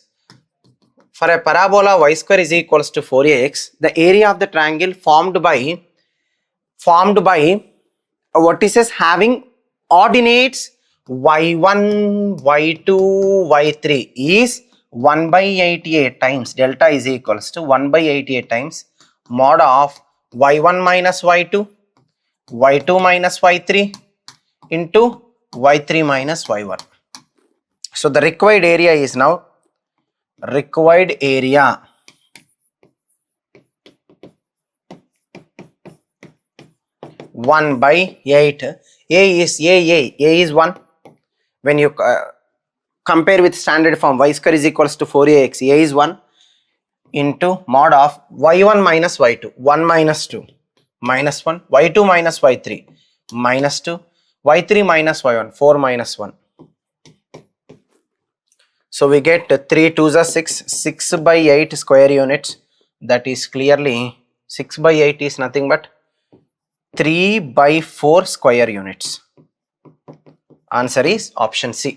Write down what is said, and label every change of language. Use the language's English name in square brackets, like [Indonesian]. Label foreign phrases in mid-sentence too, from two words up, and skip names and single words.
[English] For a parabola y square is equals to 4ax, the area of the triangle formed by vertices having ordinates y1, y2, y3 is 1 by 88 times delta is equals to 1 by 88 times mod of y1 minus y2, y2 minus y3 into y3 minus y1. So the required area is now required area (1 by 8). A is 1. When you compare with standard form, y square is equals to 4ax, a is 1 into mod of y1 minus y2, 1 minus 2 minus 1, y2 minus y3 minus 2, y3 minus y1, 4 minus 1. So we get 3 2s are 6, 6 by 8 square units. That is clearly 6 by 8 is nothing but 3 by 4 square units. Answer is option C.